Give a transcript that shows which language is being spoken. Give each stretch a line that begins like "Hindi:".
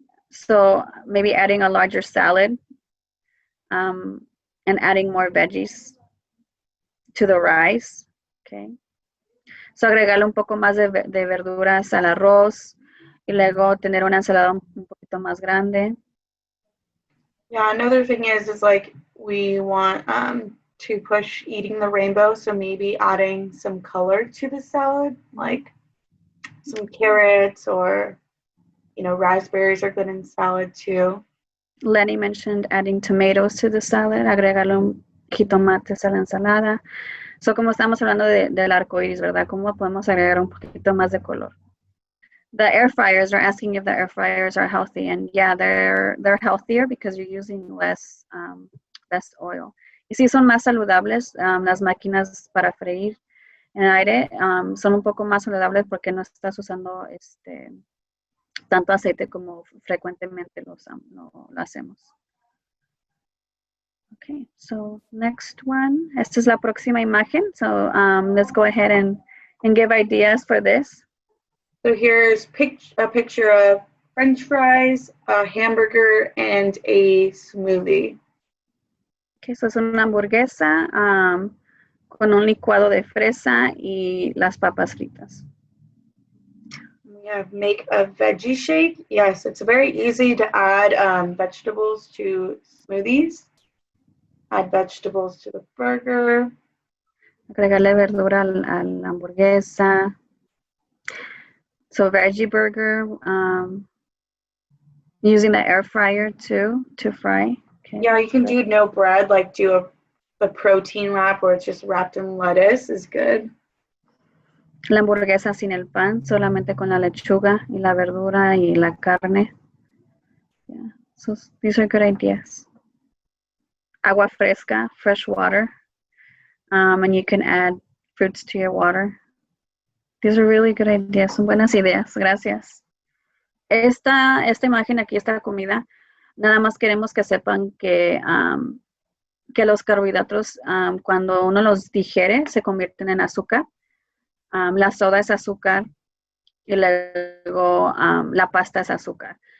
English: So maybe adding a larger salad and adding more veggies to the rice. Okay.
Spanish: So agregarle un poco más de verduras al arroz y luego tener una ensalada un poquito más grande.
English: Yeah, another thing is like we want to push eating the rainbow, so maybe adding some color to the salad, like some carrots, or raspberries are good in salad too. Lenny mentioned adding tomatoes to the salad,
Spanish: agregarle un jitomates a la ensalada. So, como estamos hablando del arco iris, ¿verdad? ¿Cómo podemos agregar un poquito más de color?
English: The air fryers are asking if the air fryers are healthy, and yeah, they're healthier because you're using less oil.
Spanish: Y sí, son más saludables. Las máquinas para freír en aire son un poco más saludables porque no estás usando tanto aceite como frecuentemente lo hacemos.
English: Okay, so next one.
Spanish: Esta es la próxima imagen.
English: So let's go ahead and give ideas for this. So here's a picture of French fries, a hamburger, and a smoothie.
Spanish: Okay, so es una hamburguesa con un licuado de fresa y las papas fritas.
English: We have make a veggie shake. Yes, it's very easy to add vegetables to smoothies. Add vegetables to the burger.
Spanish: Agregarle verdura a la hamburguesa.
English: So veggie burger, using the air fryer too to fry. Okay. Yeah, you can do no bread, like do a protein wrap where it's just wrapped in lettuce is good.
Spanish: La hamburguesa sin el pan, solamente con la lechuga y la verdura y la carne.
English: Yeah, so these are good ideas. Agua fresca, fresh water, and you can add fruits to your water. These are really good ideas,
Spanish: son buenas ideas, gracias. Esta imagen aquí, esta comida, nada más queremos que sepan que los carbohidratos, cuando uno los digiere, se convierten en azúcar. La soda es azúcar y luego la pasta es azúcar.